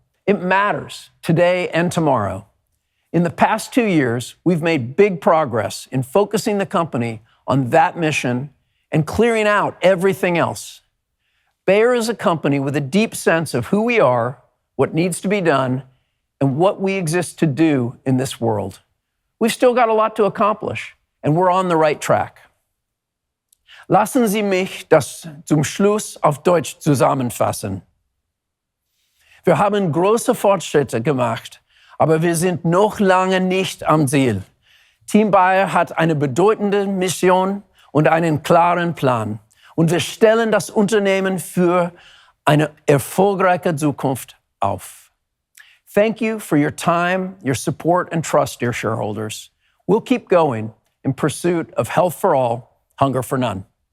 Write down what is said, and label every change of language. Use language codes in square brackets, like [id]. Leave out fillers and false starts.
[en] It matters today and tomorrow. In the past 2 years, we've made big progress in focusing the company on that mission and clearing out everything else. Bayer is a company with a deep sense of who we are, what needs to be done, and what we exist to do in this world. We've still got a lot to accomplish, and we're on the right track. [de] Lassen Sie mich das zum Schluss auf Deutsch zusammenfassen. Wir haben große Fortschritte gemacht, aber wir sind noch lange nicht am Ziel. Team Bayer hat eine bedeutende Mission und einen klaren Plan. Und wir stellen das Unternehmen für eine erfolgreiche Zukunft auf. [en] Thank you for your time, your support, and trust, dear shareholders. We'll keep going in pursuit of health for all, hunger for none.